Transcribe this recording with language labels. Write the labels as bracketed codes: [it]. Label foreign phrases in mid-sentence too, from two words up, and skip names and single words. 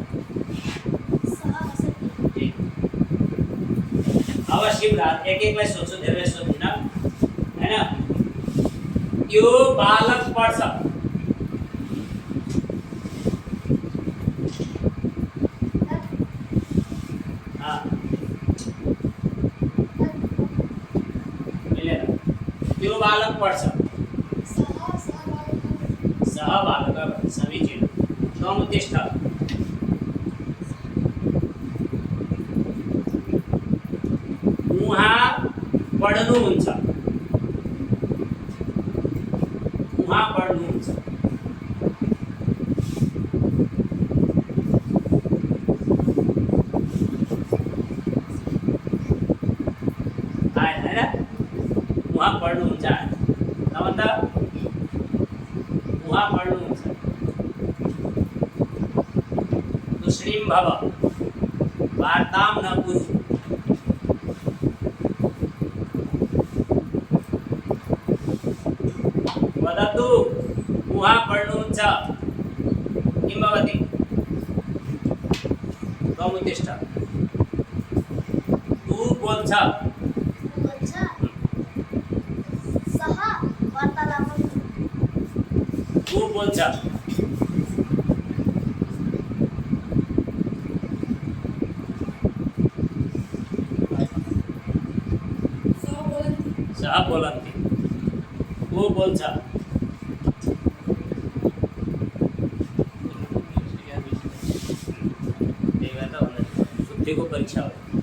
[ne] अब शिवराज एक एकलाई सोध्छु धेरै सोध्दिनँ होइन यो बालक पढ्छ त्यो बालक पढ्छ [sa] सह बालक समीचीन समुत्तिष्ठ [ne] उहाँ पढ्नुहुन्छ उहाँ पढ्नुहुन्छ होइन उहाँ पढ्नुहुन्छ नभन्दा उहाँ पढ्नुहुन्छ [sa] तुष्णीं भव वार्तां न कुरु वदतु [ne] उहाँ पढ्नुहुन्छ [sa] किं भवति [ne] त्वमुत्तिष्ठ तू बोल्छ तू बोल्छ [sa] सः बोलन्ति [ne] तू बोल्छ बुद्धिको परीक्षा हो